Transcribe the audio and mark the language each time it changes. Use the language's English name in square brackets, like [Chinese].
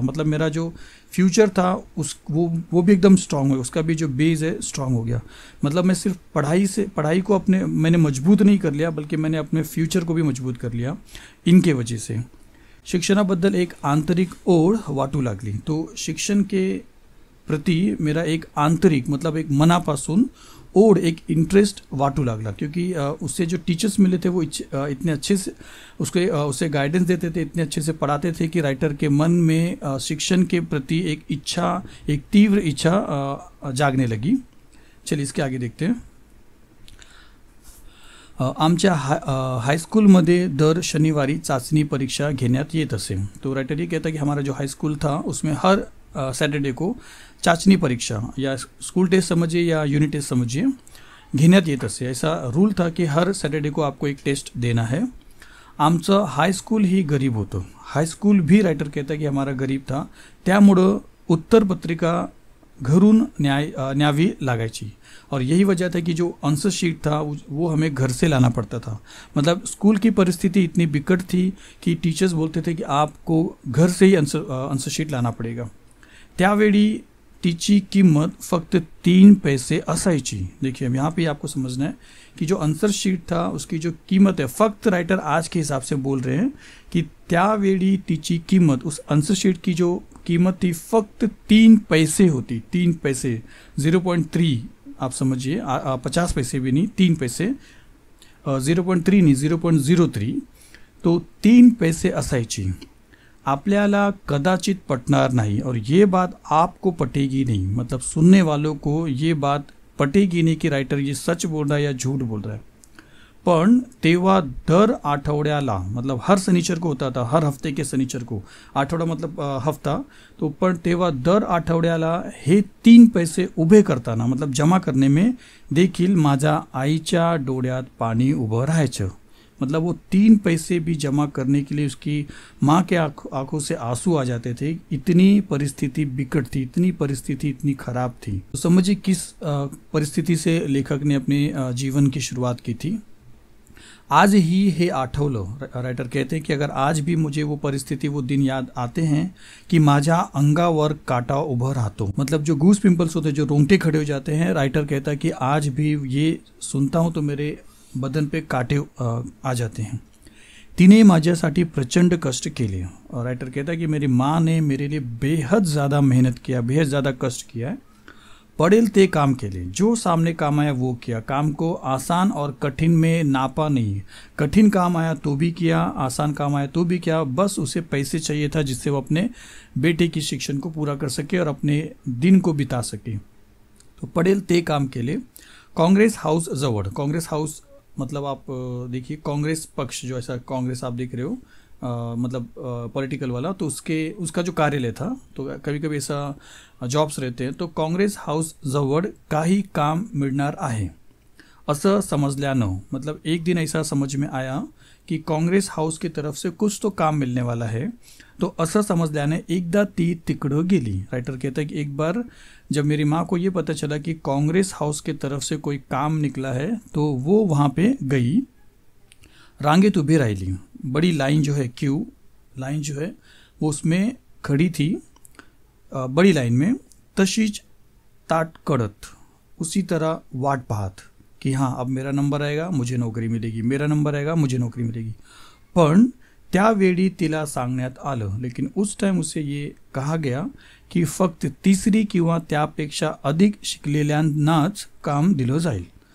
[Hindi] मतलब मेरा जो फ्यूचर था वो भी एकदम स्ट्रांग है, उसका भी जो बेस है स्ट्रांग हो गया. मतलब मैं सिर्फ पढ़ाई को मैंने मजबूत नहीं कर लिया, बल्कि मैंने अपने फ्यूचर को भी मजबूत कर लिया इनके वजह से. [Marathi] शिक्षणाबद्दल एक आंतरिक ओढ वाटू लागली. [Hindi] तो शिक्षण के प्रति मेरा एक आंतरिक, मतलब एक मनापासून ओढ, एक इंटरेस्ट वाटू लागला, क्योंकि उससे जो टीचर्स मिले थे वो इतने अच्छे से उसे गाइडेंस देते थे, इतने अच्छे से पढ़ाते थे कि राइटर के मन में शिक्षण के प्रति एक तीव्र इच्छा जागने लगी. चलिए इसके आगे देखते हैं. [Marathi] आमच्या हाईस्कूलमध्ये दर शनिवारी चाचणी परीक्षा घेण्यात येत असे। [Hindi] तो राइटर ये कहता है कि हमारा जो हाई स्कूल था उसमें हर सैटरडे को चाचणी परीक्षा या स्कूल टेस्ट समझिए या यूनिट टेस्ट समझिए [Marathi] घेण्यात येत असे। [Hindi] ऐसा रूल था कि हर सैटरडे को आपको एक टेस्ट देना है। [Marathi] आमचं हाई स्कूल ही गरीब होतं। [Hindi] हाई स्कूल भी राइटर कहता है कि हमारा गरीब था, [Marathi] त्यामुळं उत्तर पत्रिका घरून न्यावी लागायची [Hindi] और यही वजह था कि जो आंसर शीट था वो हमें घर से लाना पड़ता था। मतलब स्कूल की परिस्थिति इतनी बिकट थी कि टीचर्स बोलते थे कि आपको घर से ही आंसर शीट लाना पड़ेगा। [Marathi] त्यावेळी तिची किंमत फक्त 3 पैसे असायची। [Hindi] देखिए यहाँ पे आपको समझना है कि जो आंसर शीट था उसकी जो कीमत है, फक्त राइटर आज के हिसाब से बोल रहे हैं कि [Marathi] त्यावेळी तिची कीमत, [Hindi] उस आंसर शीट की जो कीमत थी फक्त 3 पैसे होती। 3 पैसे 0.3 आप समझिए, 50 पैसे भी नहीं, 3 पैसे, 0.3 नहीं 0.03, तो 3 [Marathi] पैसे असायची। आपल्याला कदाचित पटणार [Hindi] नहीं और ये बात आपको पटेगी नहीं, मतलब सुनने वालों को ये बात पटेगी नहीं कि राइटर ये सच बोल रहा है या झूठ बोल रहा है। [Marathi] पण तेव्हा दर आठवड्याला, [Hindi] मतलब हर शनिचर को होता था, हर हफ्ते के शनिचर को, आठवडा मतलब हफ्ता, [Marathi] तो पण तेव्हा दर आठवड्याला हे 3 पैसे उभे करताना, [Hindi] मतलब जमा करने में [Marathi] देखील माझ्या आईच्या डोळ्यात पाणी उभं राहायचं। [Hindi] मतलब वो 3 पैसे भी जमा करने के लिए उसकी माँ के आंखों से आंसू आ जाते थे। इतनी परिस्थिति बिकट थी, इतनी परिस्थिति इतनी खराब थी। तो समझिए किस परिस्थिति से लेखक ने अपने जीवन की शुरुआत की थी। [Marathi] आज ही हे आठवलं, [Hindi] राइटर कहते हैं कि अगर आज भी मुझे वो परिस्थिति, वो दिन याद आते हैं कि [Marathi] माझ्या अंगावर काटा उभं राहतो, [Hindi] मतलब जो गूस पिंपल्स होते हैं, जो रोंगटे खड़े हो जाते हैं। राइटर कहता है कि आज भी ये सुनता हूँ तो मेरे बदन पे काटे आ जाते हैं। [Marathi] तिने माझ्यासाठी प्रचंड कष्ट केले। [Hindi] और राइटर कहता है कि मेरी माँ ने मेरे लिए बेहद ज़्यादा मेहनत किया, बेहद ज़्यादा कष्ट किया है। [Marathi] पड़ेल ते काम केले, [Hindi] जो सामने काम आया वो किया। काम को आसान और कठिन में नापा नहीं। कठिन काम आया तो भी किया, आसान काम आया तो भी किया। बस उसे पैसे चाहिए था जिससे वो अपने बेटे की शिक्षण को पूरा कर सके और अपने दिन को बिता सके। [Marathi] तो पड़ेल ते काम केले। [Hindi] कांग्रेस हाउस जवळ, कांग्रेस हाउस मतलब आप देखिए कांग्रेस पक्ष, जो ऐसा कांग्रेस आप देख रहे हो, मतलब पॉलिटिकल वाला, तो उसका जो कार्यालय था, तो कभी कभी ऐसा जॉब्स रहते हैं। [Marathi] तो काँग्रेस हाऊस जवळ काही काम मिळणार आहे असं समजल्यानं, [Hindi] मतलब एक दिन ऐसा समझ में आया कि काँग्रेस हाउस की तरफ से कुछ तो काम मिलने वाला है। [Marathi] तो असं समजल्याने एकदा ती तिकडं गेली। [Hindi] राइटर कहता है कि एक बार जब मेरी माँ को ये पता चला कि कांग्रेस हाउस की तरफ से कोई काम निकला है तो वो वहाँ पे गई। [Marathi] रांगेत उभी राहिली, [Hindi] बड़ी लाइन जो है, क्यू लाइन जो है वो उसमें खड़ी थी, बड़ी लाइन में। [Marathi] तशीच ताट कड़त, [Hindi] उसी तरह वाट पाहत कि हाँ अब मेरा नंबर आएगा मुझे नौकरी मिलेगी, मेरा नंबर आएगा मुझे नौकरी मिलेगी। [Marathi] पण त्यावेळी तिला सांगण्यात आलं, [Hindi] लेकिन उस टाइम उसे ये कहा गया की [Marathi] फक्त तिसरी किंवा त्यापेक्षा अधिक शिकलेल्यांनाच काम दिलं जाईल।